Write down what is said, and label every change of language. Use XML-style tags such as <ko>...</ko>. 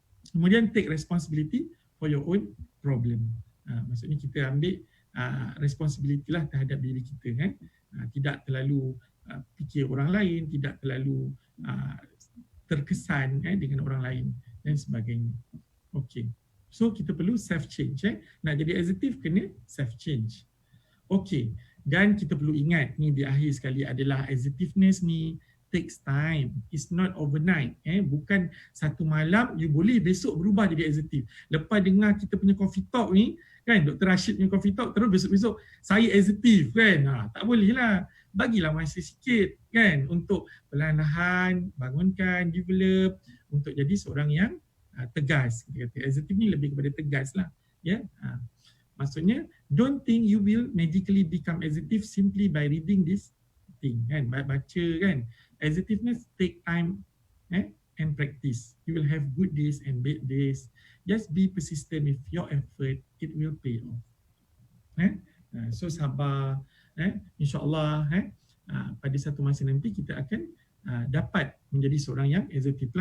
<ms>Kemudian</ms> <en>take responsibility for your own problem.</en> <ms>Maksudnya kita ambil responsibility lah terhadap diri kita, kan? Tidak terlalu fikir orang lain, tidak terlalu terkesan dengan orang lain dan sebagainya. Okey. So kita perlu self-change. Nak jadi assertive kena self-change. Okay. Dan kita perlu ingat ni di akhir sekali adalah assertiveness ni</ms> <en>takes time. It's not overnight.</en> <ms>Bukan satu malam you boleh besok berubah jadi assertive. Lepas dengar kita punya coffee talk ni, kan, Dr. Rashid punya coffee talk, terus besok-besok saya assertive, kan? Tak boleh lah. Bagilah masa sikit, kan, untuk perlahan-lahan bangunkan, develop untuk jadi seorang yang tegas. Kita kata assertive ni lebih kepada tegas lah.</ms> <en>Maksudnya don't think you will magically become assertive simply by reading this thing, kan?</en> <ms>Baca, kan?</ms> <en>Assertiveness take time and practice. You will have good days and bad days. Just be persistent with your effort, it will pay off.</en> <ms>So sabar, insya-Allah pada satu masa nanti kita akan dapat menjadi seorang yang assertive.</ms>